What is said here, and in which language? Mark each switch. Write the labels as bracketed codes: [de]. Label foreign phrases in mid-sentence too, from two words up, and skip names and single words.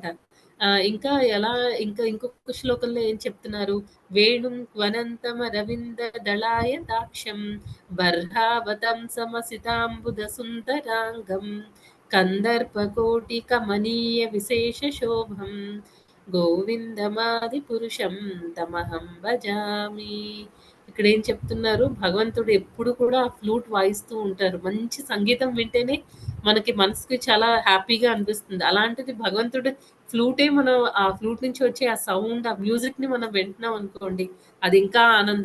[te] ఇంకా ఇంకా ఇంకొక శ్లోకంలో ఏం చెప్తున్నారు? [sa] వేణుం క్వనంతమరవింద దళాయ దాక్షం బర్హావతం సమసితాంబుద సుందరాంగం కందర్పకోటి కమనీయ విశేష శోభం గోవిందమాది పురుషం తమహం భజామి. [te] ఇక్కడ ఏం చెప్తున్నారు, భగవంతుడు ఎప్పుడు కూడా ఫ్లూట్ వాయిస్తూ ఉంటారు. మంచి సంగీతం వింటేనే మనకి మనసుకి చాలా హ్యాపీగా అనిపిస్తుంది. అలాంటిది భగవంతుడు ఫ్లూటే మనం ఆ ఫ్లూట్ నుంచి వచ్చే ఆ సౌండ్ ఆ మ్యూజిక్ ని మనం వింటున్నాం అనుకోండి అది ఇంకా ఆనందం.